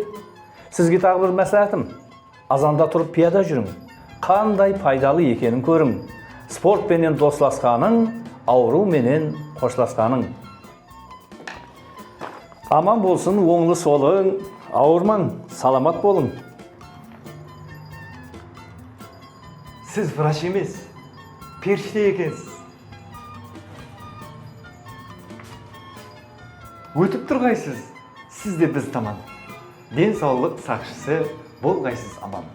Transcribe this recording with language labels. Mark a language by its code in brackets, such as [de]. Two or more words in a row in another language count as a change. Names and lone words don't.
[kaa] Сізге тағы бір мәслихатым. Азанда тұрып пияда жүрің. Қандай пайдалы екенін көрің. Спортпенен досласқаның, ауруменен қошласқаның. Аман болсын, оңлы солың, ауырмаң, саламат болың. [uz] Siz vrach emas, perishta ekansiz. O'tib turg'aysiz, siz de biz tomon. Denсаулық saqchisi bo'lg'aysiz aman.